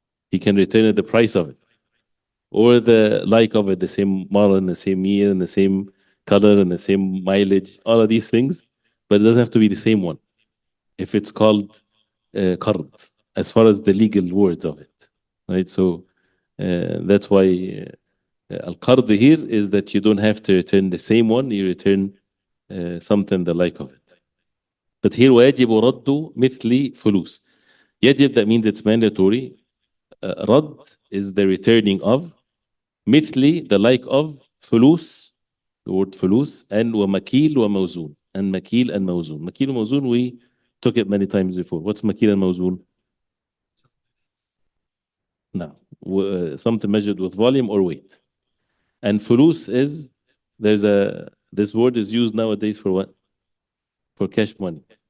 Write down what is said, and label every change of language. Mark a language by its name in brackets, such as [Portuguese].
[English] He can return it the price of it or the like of it, the same model in the same year and the same color and the same mileage, all of these things, but it doesn't have to be the same one if it's called qard, as far as the legal words of it, right? So that's why Al-Qard here is that you don't have to return the same one, you return something the like of it. But here [Arabic] وَيَجِبُ رَدُّ مِثْلِ فلوس. يجب, [English] that means it's mandatory. Rad is the returning of. مثلي, the like of. [Arabic] فلوس, the word فلوس, and ومكيل وموزون. [English] And مكيل and موزون. [Arabic] مكيل وموزون, [English] we took it many times before. What's مكيل and موزون? No, something measured with volume or weight. And fulus is, this word is used nowadays for what? For cash money.